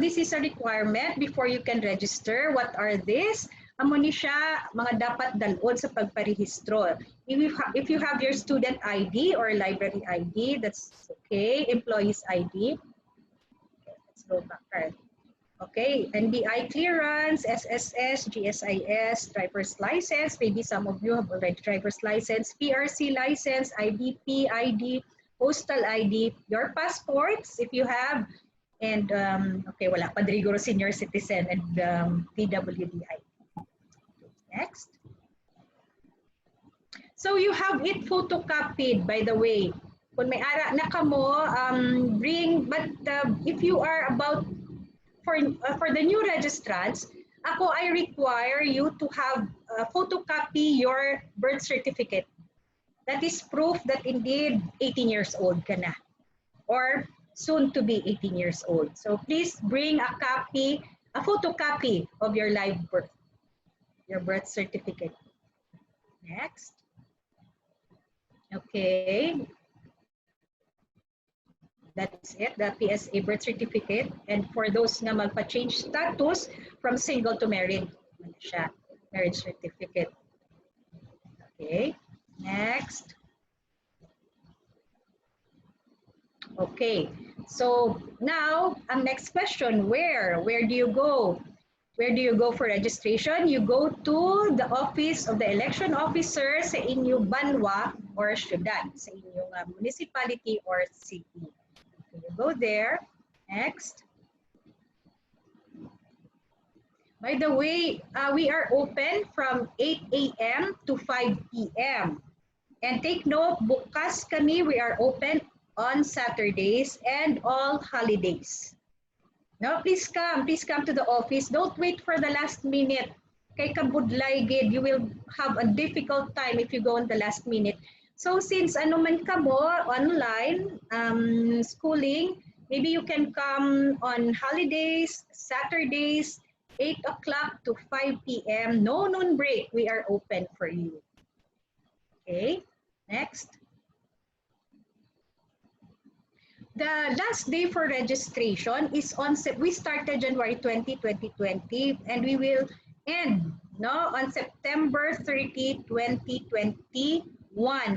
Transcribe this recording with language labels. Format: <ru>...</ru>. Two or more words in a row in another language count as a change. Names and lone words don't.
<en>This is a requirement before you can register. What are these?</en> <hil>Amo ni siya mga dapat dalon sa pagparehistro.</hil> <en>If you have your student ID or library ID, that's okay. Employees ID. Okay, let's go back. Okay, NBI clearance, SSS, GSIS, driver's license. Maybe some of you have already driver's license, PRC license, IDP ID, postal ID, your passports if you have, and okay,</en> <hil>wala pa</hil> <en>rigorous senior citizen and PWD ID. Next. So you have it photocopied, by the way.</en> <hil>Kung may ara na kamo,</hil> <en>bring, but if you are about, for the new registrants, I require you to have photocopy your birth certificate. That is proof that indeed 18 years old</en> <hil>ka na,</hil> <en>or soon to be 18 years old. So please bring a photocopy of your live birth. Your birth certificate. Next. Okay. That's it, the PSA birth certificate. And for those na magpa-change status from single to married, siya, marriage certificate. Okay. Next. Okay. So now, ang next question, where do you go? Where do you go for registration? You go to the office of the election officer</en> <hil>sa inyong banwa</hil> <en>or</en> <hil>syudad, sa inyong</hil> <en>municipality or city. Okay, you go there. Next. By the way, we are open from 8 a.m. to 5 p.m. And take note,</en> <hil>bukas kami,</hil> <en>we are open on Saturdays and all holidays. No, please come to the office. Don't wait for the last minute.</en> <hil>Kay kabudlay gid,</hil> <en>you will have a difficult time if you go on the last minute.</en> <hil>So since ano man ka mo,</hil> <en>online, schooling, maybe you can come on holidays, Saturdays, 8 o'clock to 5 p.m. No noon break. We are open for you. Okay, next. The last day for registration is we started January 20, 2020, and we will end no, on September 30, 2021.</en>